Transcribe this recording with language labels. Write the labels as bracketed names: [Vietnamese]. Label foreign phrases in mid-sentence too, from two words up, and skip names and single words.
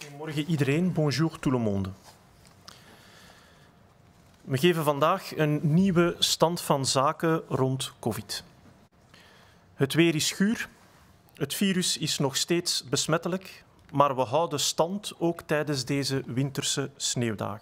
[Dutch] Goedemorgen iedereen, [French] bonjour tout le monde. [Dutch] We geven vandaag een nieuwe stand van zaken rond COVID. Het weer is guur, het virus is nog steeds besmettelijk, maar we houden stand ook tijdens deze winterse sneeuwdagen.